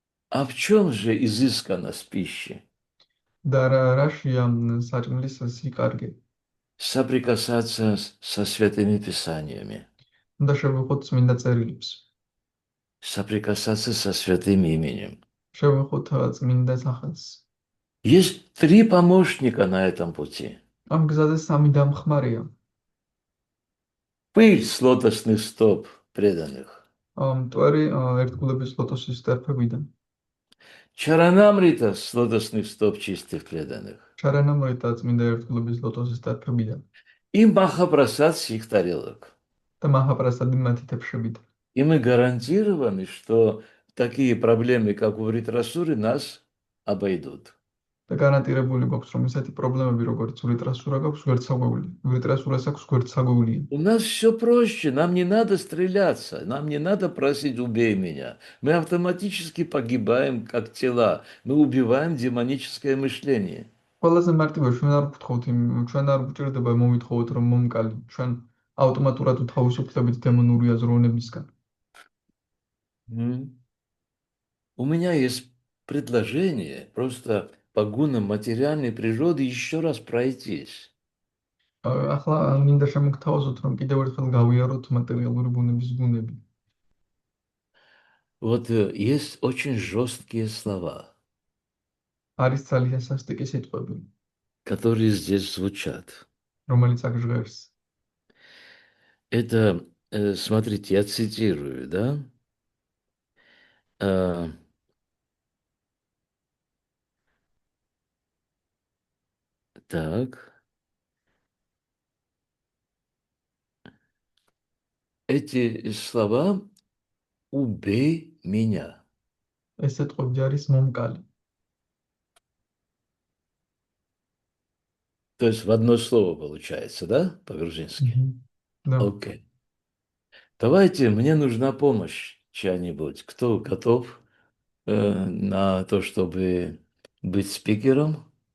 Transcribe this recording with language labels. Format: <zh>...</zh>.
<ru>А в чем же изысканность пищи?</ru> <ka>და რაშია საჭმლის სიკარგე?</ka> <ru>Соприкасаться со святыми писаниями,</ru> <ka>უნდა შევეხოთ წმინდა წერილებს,</ka> <ru>соприкасаться со святым именем.</ru> <ka>შევეხოთ წმინდა სახელს.</ka> <ru>Есть три помощника на этом пути.</ru> <ka>ამ გზაზე სამი დამხმარეა.</ka> <ru>Пыль с лотосных стоп преданных,</ru> <ka>მტვერი ერთგულების ლოტოსის ტერფებიდან,</ka> <ru>Чаранамрита с лотосных стоп чистых преданных</ru> <ka>ჩარანამრიტა წმინდა ერთგულების ლოტოსის ტერფებიდან</ka> <ru>и Махапрасад с их тарелок.</ru> <ka>და მაჰაპრასადი მათი თეფშებიდან.</ka> <ru>И мы гарантированы, что такие проблемы, как у Вритрасуры, нас обойдут.</ru> <ka>და გარანტირებული გვაქვს, რომ ესეთი პრობლემები, როგორც ვრიტრასურა გაქვს, გვერდსაგვეული. ვრიტრასურას აქვს გვერდსაგვეულია.</ka> <ru>У нас все проще, нам не надо стреляться, нам не надо просить «убей меня». Мы автоматически погибаем, как тела, мы убиваем демоническое мышление.</ru> <ka>ყველაზე მარტივია ჩვენ არ გვთხოვთ ჩვენ არ გვჭირდება მომითხოვოთ რომ მომკალი ჩვენ ავტომატურად ვთავისუფლებით დემონური აზროვნებისგან.</ka> <ru>У меня есть предложение просто по гунам материальной природы еще раз пройтись.</ru> <ka>ახლა მინდა შემოგთავაზოთ რომ კიდევ ერთხელ გავიაროთ მატერიალური ბუნების გუნები.</ka> <ru>Вот есть очень жесткие слова,</ru> <ka>არის ძალიან სასტიკი სიტყვები,</ka> <ru>которые здесь звучат.</ru> <ka>რომელიც აქ ჟღერს.</ka> <ru>Это, смотрите, я цитирую, да? Так. Эти слова «убей меня».</ru> <ka>ეს სიტყვები არის მომკალი.</ka> <ru>То есть в одно слово получается, да, по-грузински? Да. Окей. Давайте, мне нужна помощь чья-нибудь. Кто готов на то, чтобы быть спикером?</ru>